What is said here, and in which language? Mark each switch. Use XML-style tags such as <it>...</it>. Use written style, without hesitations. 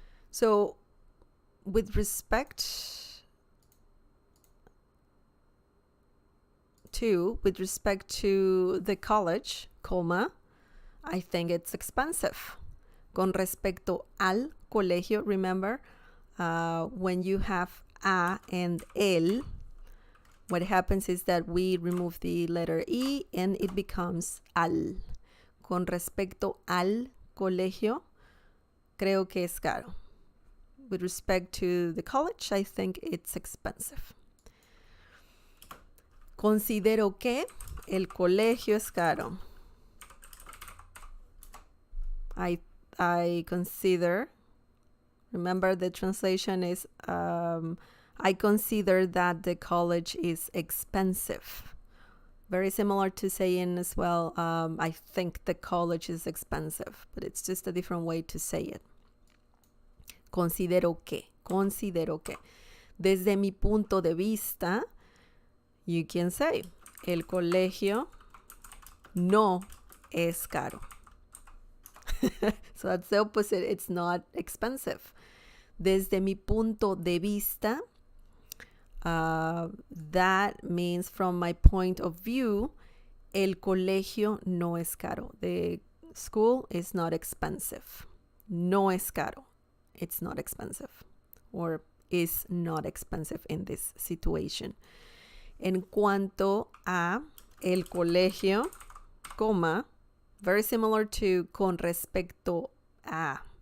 <en>So, with respect to the college, comma, I think it's expensive.</en> <es>Con respecto al colegio,</es> <en>remember, when you have a and el, what happens is that we remove the letter E and it becomes al.</en> <es>Con respecto al colegio, creo que es caro.</es> <en>With respect to the college, I think it's expensive.</en> <es>Considero que el colegio es caro.</es> <en>I consider, remember the translation is, I consider that the college is expensive. Very similar to saying as well, I think the college is expensive, but it's just a different way to say it.</en> <es>Considero que. Desde mi punto de vista,</es> <en>you can say,</en> <es>el colegio no es caro.</es> <en>So that's the opposite. It's not expensive.</en> <es>Desde mi punto de vista,</es> <en>that means from my point of view,</en> <es>el colegio no es caro.</es> <en>The school is not expensive.</en> <es>No es caro.</es> <en>It's not expensive. Or is not expensive in this situation.</en> <es>En cuanto a el colegio, coma,</es> <en>very similar to</en> <es>con respecto a.</es>